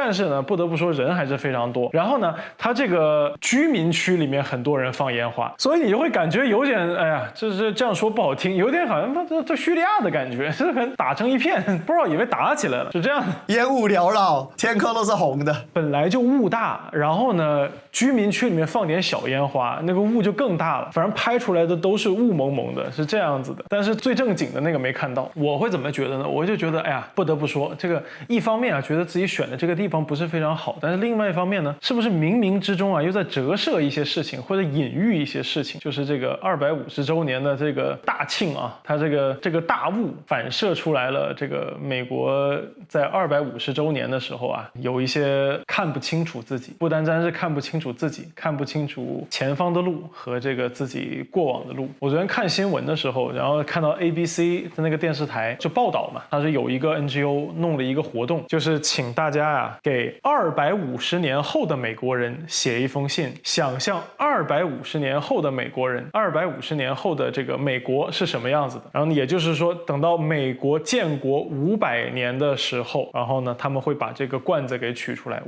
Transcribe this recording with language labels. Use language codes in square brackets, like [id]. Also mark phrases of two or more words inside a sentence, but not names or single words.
[zh] 但是呢，不得不說人還是非常多。然後呢，它這個居民區裡面很多人放煙花，所以你就會感覺有點，哎呀，就是這樣說不好聽，有點好像这敘利亞的感覺，是很打成一片，不知道以為打起來了，是這樣的。煙霧繚繞，天空都是紅的。本來就霧大，然後呢，居民區裡面放點小煙花，那個霧就更大了，反正拍出來的都是霧蒙蒙的，是這樣子的。但是最正經的那個沒看到。我會怎麼覺得呢？我就覺得，哎呀，不得不說，這個一方面啊，覺得自己選的這個地方不是非常好，但是另外一方面呢，是不是冥冥之中啊，又在折射一些事情，或者隱喻一些事情？就是這個250周年的這個大慶啊，它這個大霧反射出來了，這個美國在250周年的時候啊，有一些看不清楚自己，不單單是看不清楚自己，看不清楚前方的路和這個自己過往的路。我昨天看新聞的時候，然後看到 ABC 的那個電視台就報道嘛，它是有一個 NGO 弄了一個活動，就是請大家啊給250年後的美國人寫一封信，想象250年後的美國人，250年後的這個美國是什麼樣子的。然後也就是說，等到美國建國500年的時候，然後呢他們會把這個罐子給取出來。